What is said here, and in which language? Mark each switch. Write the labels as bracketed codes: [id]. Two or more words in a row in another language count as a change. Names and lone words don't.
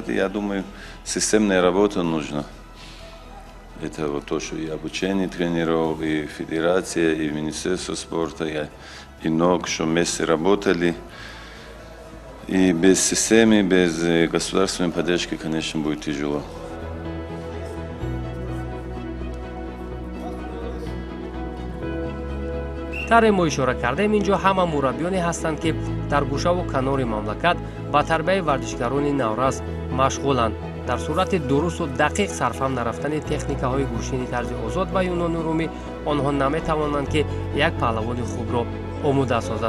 [ru] И я думаю, системная работа нужна. Это вот то, что и обучение тренеров, и Федерация, и Министерство спорта, и НОК, что вместе работали. И без системы, без государственной поддержки, конечно, будет тяжело. [tg] таре мо ишора кардем, инҷо ҳама мураббиёне ҳастанд ки дар гӯшаву канори мамлакат ба тарбияи варзишгарони наврас машғуланд. дар сурати дурусту дақиқ сарфам нарафтани техникаҳои гӯштини тарзи озод ва юнони румӣ онҳо наметавонанд ки як паҳлавони хубро омӯда созанд.